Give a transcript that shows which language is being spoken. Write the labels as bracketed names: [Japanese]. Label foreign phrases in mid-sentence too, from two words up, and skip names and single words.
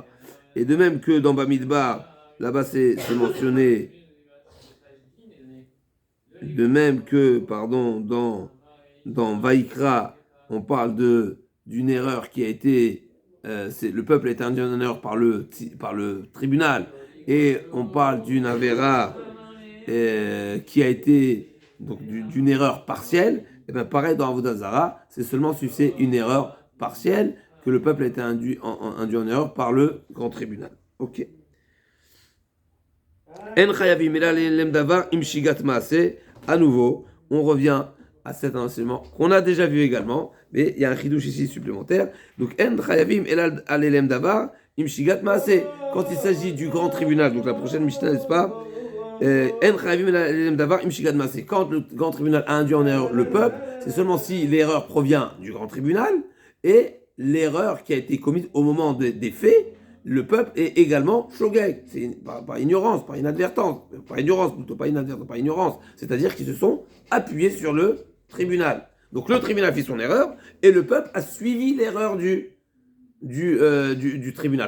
[French] Et de même que dans Bamidbar, là-bas c'est mentionné, de même que, pardon, dans Vaikra, on parle d'une erreur qui a été, le peuple a été induit en erreur par le tribunal, et on parle d'une avéra qui a été donc d'une erreur partielle. Et bien pareil dans Avodah Zara, c'est seulement si c'est une erreur partielle que le peuple a été induit en erreur par le grand tribunal. Ok. [Hebrew] אין חייבים לם דבר עם שגגת מעשה. [French] À nouveau, on revient à cet enseignement qu'on a déjà vu également, mais il y a un chidouche ici supplémentaire. [Hebrew] Donc, אין חייבים אלל אללם דבר עם שגגת מעשה. [French] Quand il s'agit du grand tribunal, donc la prochaine Mishnah, n'est-ce pas? [Hebrew] אין חייבים אלל אללם דבר עם שגגת מעשה. [French] Quand le grand tribunal a induit en erreur le peuple, c'est seulement si l'erreur provient du grand tribunal et l'erreur qui a été commise au moment des faits, le peuple est également shogeg. C'est par ignorance, par inadvertance, par ignorance plutôt, pas inadvertance, par ignorance. C'est-à-dire qu'ils se sont appuyés sur le tribunal. Donc le tribunal a fait son erreur et le peuple a suivi l'erreur du du tribunal.